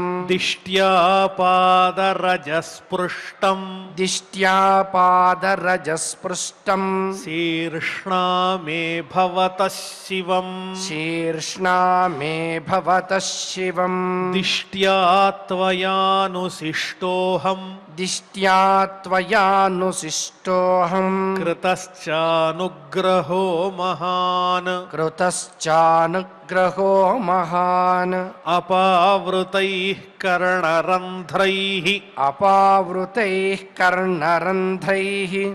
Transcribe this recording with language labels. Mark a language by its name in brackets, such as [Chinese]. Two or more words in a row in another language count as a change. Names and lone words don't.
[Sanskrit] దిష్ట్యా పాదరజస్పృష్టం దిష్ట్యా పాదరజస్పృష్టం శీర్ష్ణా మే భవతః శివం శీర్ష్ణా మే భవతః శివం దిష్ట్యా త్వయానుశిష్టోహం दिष्ट्या त्वयानुशिष्टोऽहम् कृतश्चानुग्रहो महान् कृतश्चानुग्रहो महान् अपावृतैः कर्णरन्ध्रैः अपावृतैः कर्णरन्ध्रैः